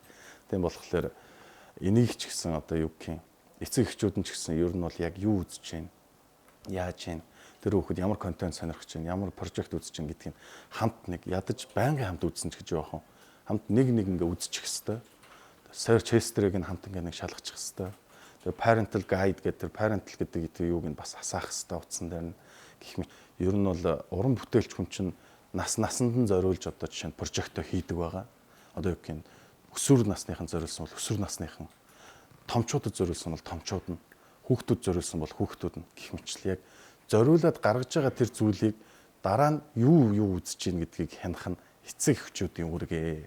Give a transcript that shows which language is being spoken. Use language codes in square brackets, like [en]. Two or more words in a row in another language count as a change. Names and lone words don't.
[mn] Тийм болохоор энийг ч гэсэн одоо юу гэх юм. Эцэг эхчүүд нь ч гэсэн ер нь бол яг юу үзэж байна, яаж байна, тэр хүүхэд ямар контент сонирхож байна, ямар прожект үзэж байна гэдгийг хамт нэг ядаж байнгын хамт үзсэн ч гэж яах вэ? Хамт нэг ингээ үзчих хэвээр. [en] Search history- [mn] г нь хамт ингээ нэг шалгачих хэвээр. Тэр [en] parental guide [mn] гэдэг тэр parental гэдэг юуг нь бас асаах хэвээр утсан дээр нь гэх мэт. Ер нь бол уран бүтээлч хүн чинь насанд нь зориулж одоо жишээ нь прожектоо хийдэг байгаа. Одоо юу гэх юм өсвөр насныхан зориулсан бол өсвөр насныхан томчуудад зориулсан бол томчууд нь, хүүхдүүд зориулсан бол хүүхдүүд нь гэх мэтлээ яг зориулаад гаргаж байгаа тэр зүйлийг дараа нь юу үзэж гин гэдгийг хянах нь эцэг эхчүүдийн үүргээ.